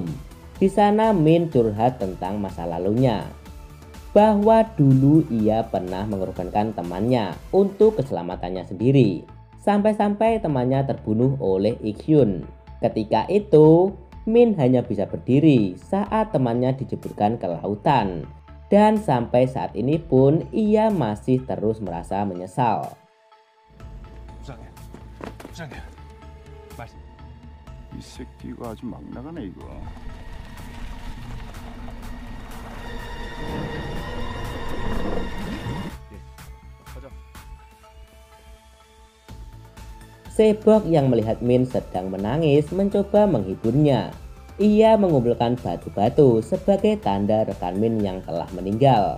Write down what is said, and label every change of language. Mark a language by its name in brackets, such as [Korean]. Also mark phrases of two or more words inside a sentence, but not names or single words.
[Indonesian] Di sana Min curhat tentang masa lalunya, bahwa dulu ia pernah mengorbankan temannya untuk keselamatannya sendiri, sampai-sampai temannya terbunuh oleh Ik-hyun. Ketika itu Min hanya bisa berdiri saat temannya dijeburkan ke lautan, dan sampai saat ini pun ia masih terus merasa menyesal. [Korean] 부장님, 말씀. 이 새끼가 아주 막 나가네 이거. [Indonesian] Sebok yang melihat Min sedang menangis mencoba menghiburnya. Ia mengumpulkan batu-batu sebagai tanda rekan Min yang telah meninggal.